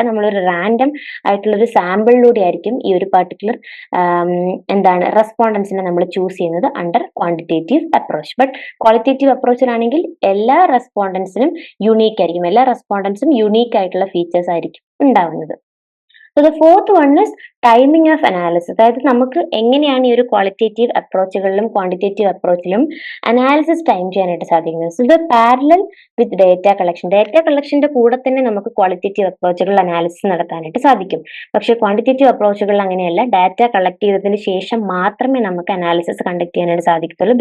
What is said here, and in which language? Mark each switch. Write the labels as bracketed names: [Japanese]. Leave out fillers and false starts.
[Malayalam] നമ്മളൊരു റാൻഡം ആയിട്ടുള്ള ഒരു സാമ്പിളിലൂടെ ആയിരിക്കും ഈ ഒരു പർട്ടിക്കുലർ എന്താണ് റെസ്പോണ്ടൻസിനെ നമ്മൾ ചൂസ് ചെയ്യുന്നത് [English] Under quantitative approach. [Malayalam] But qualitative അപ്രോച്ചിലാണെങ്കിൽ എല്ലാ റെസ്പോണ്ടൻസിനും യുണീക്ക് ആയിരിക്കും, എല്ലാ റെസ്പോണ്ടൻസും യുണീക്ക് ആയിട്ടുള്ള ഫീച്ചേഴ്സ് ആയിരിക്കും ഉണ്ടാവുന്നത്. [English] So the fourth one is [Malayalam] timing of analysis. അതായത് നമുക്ക് എങ്ങനെയാണ് ഈ ഒരു ക്വാളിറ്റേറ്റീവ് അപ്രോച്ചുകളിലും ക്വാണ്ടിറ്റേറ്റീവ് അപ്രോച്ചിലും അനാലിസിസ് ടൈം ചെയ്യാനായിട്ട് സാധിക്കുന്നത്. സോ ഇത് പാരലൽ വിത്ത് ഡേറ്റ കളക്ഷൻ. ഡേറ്റ കളക്ഷന്റെ കൂടെ തന്നെ നമുക്ക് ക്വാളിറ്റേറ്റീവ് അപ്രോച്ചുകളിൽ അനാലിസിസ് നടത്താനായിട്ട് സാധിക്കും. പക്ഷേ ക്വാണ്ടിറ്റേറ്റീവ് അപ്രോച്ചുകളിൽ അങ്ങനെയല്ല. ഡാറ്റ കളക്ട് ചെയ്തതിന് ശേഷം മാത്രമേ നമുക്ക് അനാലിസിസ് കണ്ടക്ട് ചെയ്യാനായിട്ട് സാധിക്കത്തുള്ളൂ.